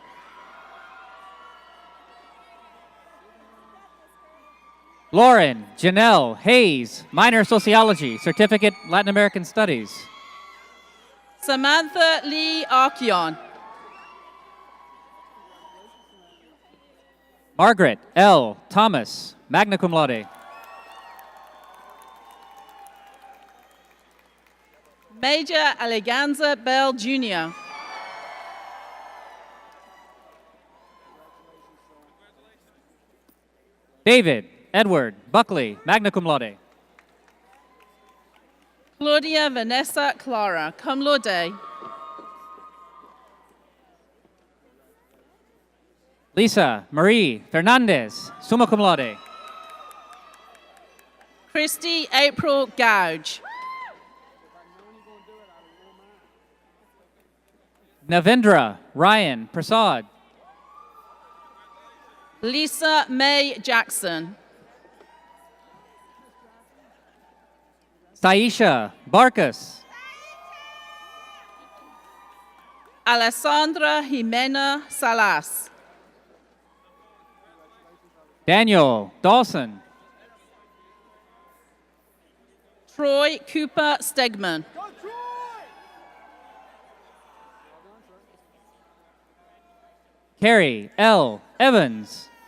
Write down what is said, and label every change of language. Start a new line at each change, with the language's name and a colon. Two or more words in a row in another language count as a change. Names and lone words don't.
English: Lauren, Janelle, Hayes, Minor Sociology, Certificate Latin American Studies. Samantha Lee Archeon. Margaret L. Thomas,
Latin: magna cum laude.
English: Major Alleganza Bell Jr.
Latin: David Edward Buckley, magna cum laude. Claudia Vanessa Clara, cum laude. Lisa Marie Fernandez, summa cum laude.
English: Christy April Gouge. Navendra Ryan Prasad. Lisa May Jackson. Taisha Barcus. Alessandra Jimena Salas. Daniel Dawson. Troy Cooper Stegman. Carrie L. Evans.